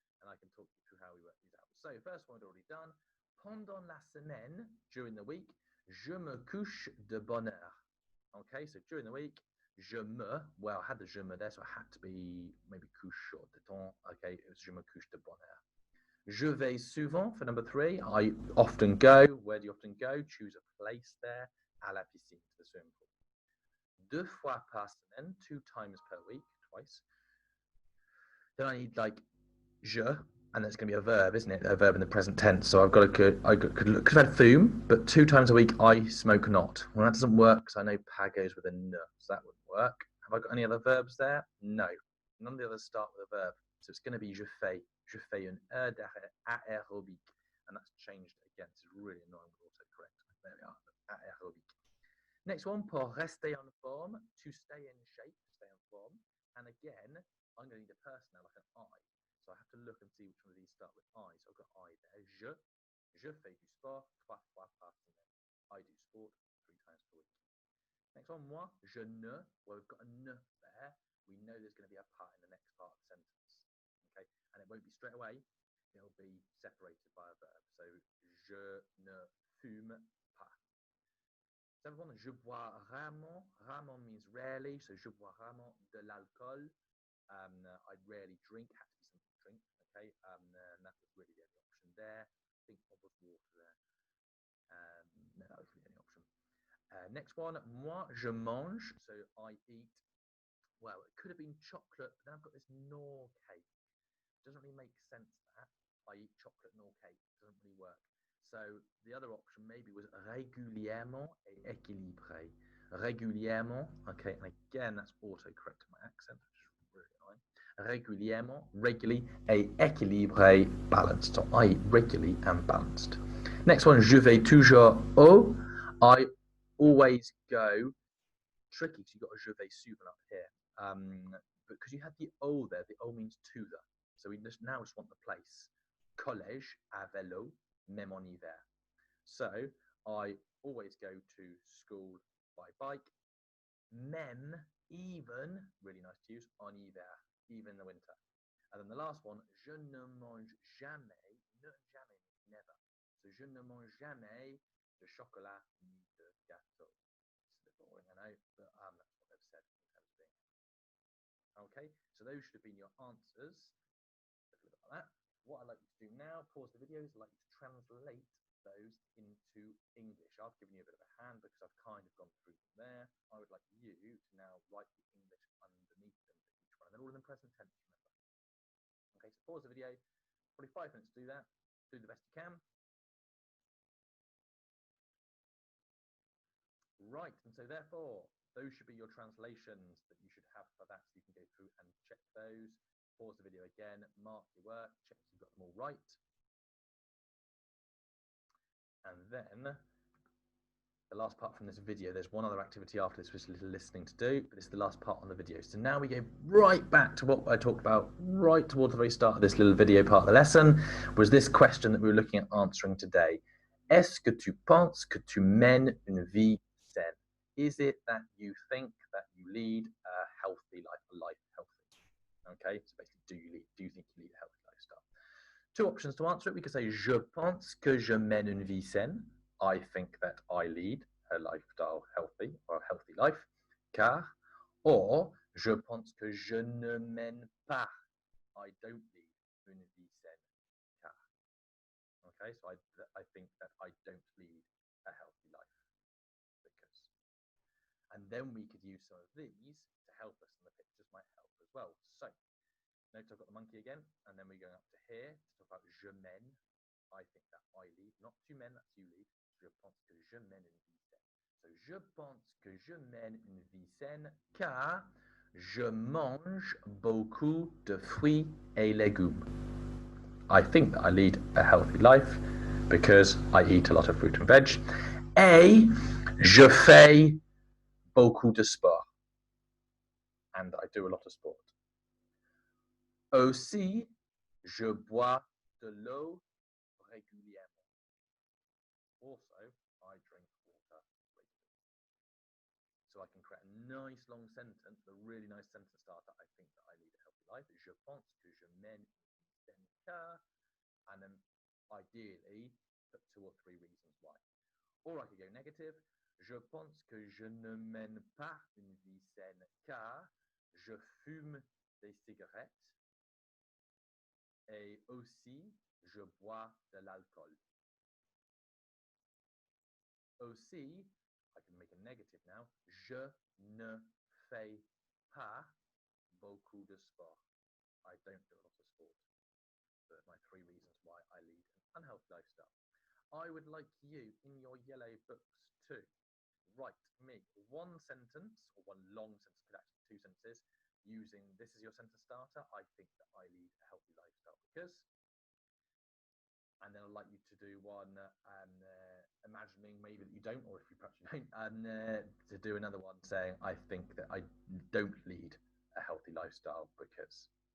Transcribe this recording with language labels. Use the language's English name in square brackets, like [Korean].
[English] And I can talk you through how we work these out. So first one I'd already done. [French] Pendant la semaine, [English] during the week, [French] je me couche de bonne heure. [English] Okay, so during the week, je me, well, I had the je me there, so it had to be maybe couche or de temps. Okay, it was [French] je me couche de bonne heure. Je vais souvent [English] for number 3. I often go. Where do you often go? Choose a place there. [French] À la piscine, [English] to the swimming pool. [French] 2 fois par semaine, [English] 2 times per week, twice. Then I need like je, and that's going to be a verb, isn't it? A verb in the present tense. So I've got could have had fume, but 2 times a week I smoke not. Well, that doesn't work because I know pa goes with a n, so that wouldn't work. Have I got any other verbs there? No. None of the others start with a verb. So it's going to be [French] je fais une heure d'aérobic. [English] And that's changed again. This is really annoying with autocorrect. There we are, aérobic. Next one, [French] pour rester en forme, [English] to stay in shape, to stay in form. And again, I'm going to need a person now, like an I. So I have to look and see which one of these start with I. So I've got I there. [French] Je fais du sport 3 fois par semaine. [English] I do sport 3 times per week. Next one, [French] moi, je ne. [English] Well, we've got a n there. We know there's going to be a part in the next part of the sentence. Okay, and it won't be straight away. It'll be separated by a verb. [French] So je ne fume pas. [English] Seventh one, [French] je bois rarement. Rarement [English] means rarely. So [French] je bois rarement de l'alcool. [English] I rarely drink. Had to be something to drink. Okay, and that was really the only option there. I think what was water there? No, that was really the only option. Next one, moi je mange. So I eat. Well, it could have been chocolate, but then I've got this nor cake. Doesn't really make sense that I eat chocolate nor cake. Doesn't really work. So the other option maybe was [French] régulièrement et équilibré. [English] Régulièrement, okay, and again that's autocorrect to my accent, which is really annoying. Régulièrement, regularly, [French] et équilibré, [English] balanced. So I eat regularly and balanced. Next one, [French] je vais toujours au. [English] I always go. Tricky, because you've got a je vais souvent up here. Because you had the O there, the O means to the. So we just want the place. [French] Collège à vélo, même en hiver. [English] So I always go to school by bike. Même, even, really nice to use, [French] en hiver, [English] even in the winter. And then the last one, [French] je ne mange jamais, ne jamais [English] means never. [French] So je ne mange jamais de chocolat ni de gâteau. [English] It's a bit boring, I know, but that's what they've said in terms of being. Okay, so those should have been your answers. Look at that. What I'd like you to do now, pause the video, is I'd like you to translate those into English. I've given you a bit of a hand because I've kind of gone through them there. I would like you to now write the English underneath them for each one. And they're all in the present tense, remember. Okay, so pause the video, probably 5 minutes to do that. Do the best you can. Right, and so therefore, those should be your translations that you should have for that, so you can go through and check those. Pause the video again, mark your work, check you've got them all right. And then the last part from this video, there's one other activity after this, which is a little listening to do, but it's the last part on the video. So now we go right back to what I talked about right towards the very start of this little video part of the lesson, was this question that we were looking at answering today. [French] Est-ce que tu penses que tu mènes une vie saine? [English] Is it that you think that you lead a healthy life, a life healthy? Okay, so basically, do you think you lead a healthy lifestyle? Two options to answer it. We could say, [French] je pense que je mène une vie saine. [English] I think that I lead a lifestyle healthy, or a healthy life, car, or [French] je pense que je ne mène pas, [English] I don't lead [French] une vie saine, car. [English] Okay, so I think that I don't lead a healthy life, because. And then we could use some of these to help us, and the pictures might help as well. So, notice I've got the monkey again, and then we're going up to here to talk about je mène. I think that I lead, not [French] tu mènes, [English] that's you lead. [French] Je pense que je mène une vie saine. So, je pense que je mène une vie saine car je mange beaucoup de fruits et légumes. [English] I think that I lead a healthy life because I eat a lot of fruit and veg. [French] Et je fais beaucoup de sport. [English] And I do a lot of sport. [French] Aussi, je bois de l'eau régulièrement. [English] Also, I drink water regularly. So I can create a nice long sentence, a really nice sentence starter. I think that I lead a healthy life. [French] Je pense que je mène une saine car, [English] and then ideally put 2 or 3 reasons why. Or I could go negative. [French] Je pense que je ne mène pas une vie saine car je fume des cigarettes et aussi je bois de l'alcool. Aussi, [English] I can make a negative now. [French] Je ne fais pas beaucoup de sport. [English] I don't do a lot of sport. So that's my 3 reasons why I lead an unhealthy lifestyle. I would like you, in your yellow books, to write me one sentence, or one long sentence, but actually 2 sentences, using this as your sentence starter. I think that I lead a healthy lifestyle because. And then I'd like you to do one imagining maybe that you don't, or if you perhaps you don't, and to do another one saying, I think that I don't lead a healthy lifestyle because.